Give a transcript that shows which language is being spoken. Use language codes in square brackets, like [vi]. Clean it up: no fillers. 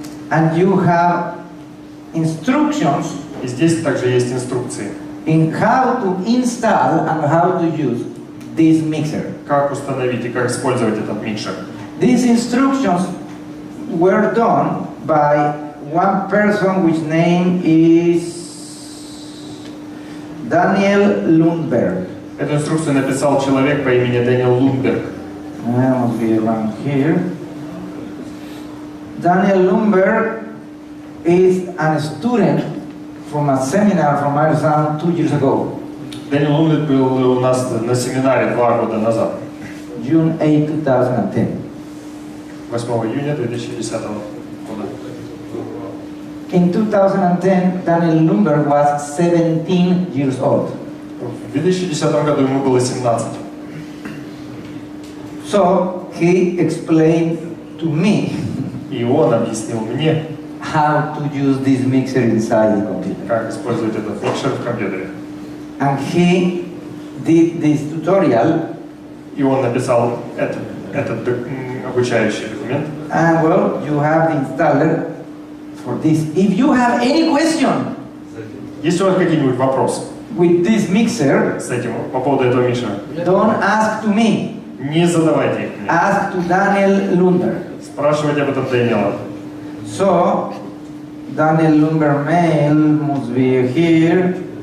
[en] And you have instructions [ru] И здесь также есть инструкции, [en] in how to install and how to use this mixer. [ru] как установить и как использовать этот микшер. [en] These instructions were done by one person which name is Daniel Lundberg. [ru] Эту инструкцию написал человек по имени Дэниел Лундберг. [en] Must be around here. Daniel Lundberg is a student from a seminar from Meyer Sound 2 years ago, [ru] Дэниел Лундберг был у нас на семинаре 2 года назад, [en] June 8, 2010. [ru] 8 июня 2010 года. [en] In 2010, Daniel Lundberg was 17 years old. [ru] В 2010 году ему было 17. [en] So he explained to me [ru] И он объяснил мне, [en] how to use this mixer inside the computer. [ru] как использовать этот микшер в компьютере. [en] And he did this tutorial, [ru] И он написал этот обучающий документ. [en] and well, you have the installer for this. If you have any question [ru] Есть у вас какие-нибудь вопросы [en] with this mixer, [ru] с этим по поводу этого микшера? [en] don't ask to me, [ru] Не задавайте их мне. [en] ask to Daniel Lundberg. [ru] Спрашивайте об этом Дэниела. [en] So, Daniel Lundberg mail must be here.